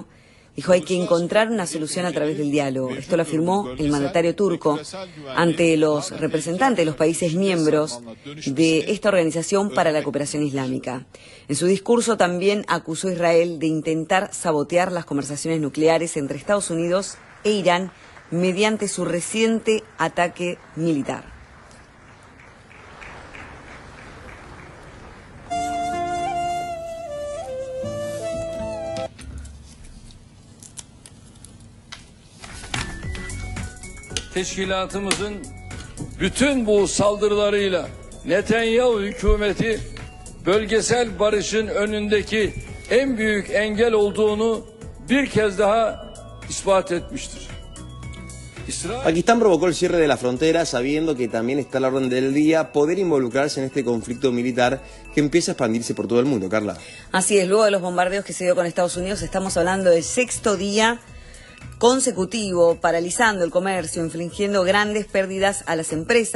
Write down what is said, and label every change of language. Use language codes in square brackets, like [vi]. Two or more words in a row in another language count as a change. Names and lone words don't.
[es] Dijo, hay que encontrar una solución a través del diálogo. Esto lo afirmó el mandatario turco ante los representantes de los países miembros de esta Organización para la Cooperación Islámica. En su discurso también acusó a Israel de intentar sabotear las conversaciones nucleares entre Estados Unidos e Irán mediante su reciente ataque militar. [tr] Teşkilatımızın bütün bu saldırılarıyla Netanyahu hükümeti bölgesel barışın önündeki en büyük engel olduğunu bir kez daha ispat etmiştir. [es] Pakistán provocó el cierre de la frontera sabiendo que también está a la orden del día poder involucrarse en este conflicto militar que empieza a expandirse por todo el mundo. Carla. Así es, luego de los bombardeos que se dio con Estados Unidos, estamos hablando del sexto día consecutivo, paralizando el comercio, infligiendo grandes pérdidas a las empresas.